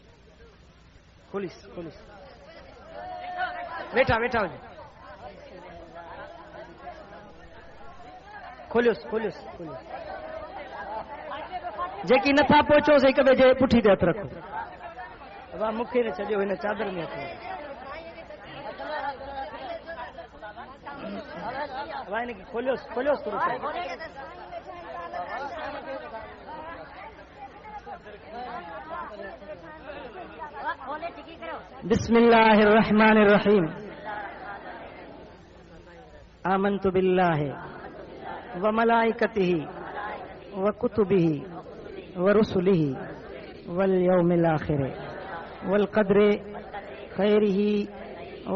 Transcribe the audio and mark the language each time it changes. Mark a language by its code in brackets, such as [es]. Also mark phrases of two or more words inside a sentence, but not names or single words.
[sd] खोलिस वेठा हुजो खोलियोसि जेकी नथा पहुचो से हिक ॿिए जे पुठी ते हथु रखो। वाह मूंखे न छॾियो हिन चादर में हथु वाह हिनखे खोलियोसि थोरो [ar] بسم الله الرحمن الرحيم آمنت بالله و ملائكته و كتبه و رسله و اليوم الآخر و القدر خيره و